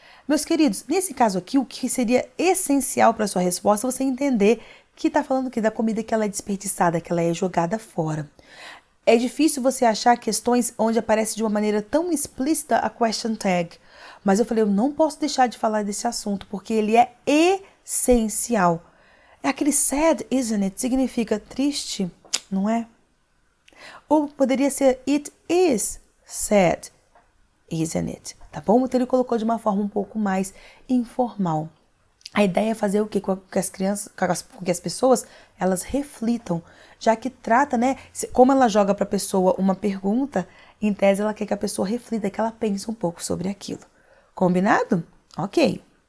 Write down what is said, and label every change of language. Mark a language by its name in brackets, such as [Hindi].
[Portuguese] Meus queridos, nesse caso aqui, o que seria essencial para sua resposta é você entender que está falando aqui da comida que ela é desperdiçada, que ela é jogada fora. É difícil você achar questões onde aparece de uma maneira tão explícita a question tag. Mas eu falei, eu não posso deixar de falar desse assunto, porque ele é essencial. É aquele [English] sad, isn't it? [Portuguese] Significa triste, não é? Ou poderia ser [English] it is sad, isn't it? [Portuguese] Tá bom? Então ele colocou de uma forma um pouco mais informal. A ideia é fazer o quê? Com que as crianças, com que as pessoas, elas reflitam, já que trata, né? Como ela joga para a pessoa uma pergunta, em tese ela quer que a pessoa reflita, que ela pense um pouco sobre aquilo. Combinado? Ok.